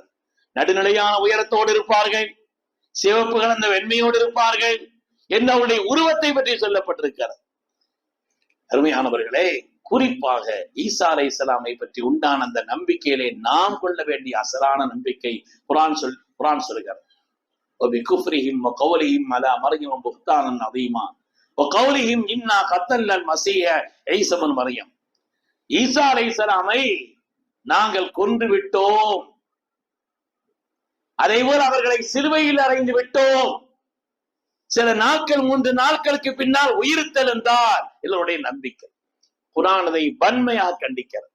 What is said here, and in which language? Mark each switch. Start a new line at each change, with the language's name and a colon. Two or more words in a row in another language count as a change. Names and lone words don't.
Tamil: நடுநிலையான உயரத்தோடு இருப்பார்கள், சிவப்பு கலந்த வெண்மையோடு இருப்பார்கள் என்று அவருடைய உருவத்தை பற்றி சொல்லப்பட்டிருக்கிறது. அருமையானவர்களே, குறிப்பாக ஈசா அலைஹிஸ்ஸலாமை பற்றி உண்டான அந்த நம்பிக்கையிலே நாம் கொள்ள வேண்டிய அசலான நம்பிக்கை குர்ஆன் சொல்கிறது.
Arabic: وبكفرهم وقولهم على مريم بهتانا عظيما وقولهم إنا قتلنا المسيح عيسى ابن مريم,
Tamil: ஈசா அலைஹிஸ்ஸலாமை நாங்கள் கொன்று விட்டோம், அதேபோல் அவர்களை சிலுவையில் அறைந்து விட்டோம், சில நாட்கள் 3 நாட்களுக்கு பின்னால் உயிர்த்தல் என்றார் எல்லோருடைய நம்பிக்கை. குர்ஆன் அதை வன்மையாக கண்டிக்கிறது.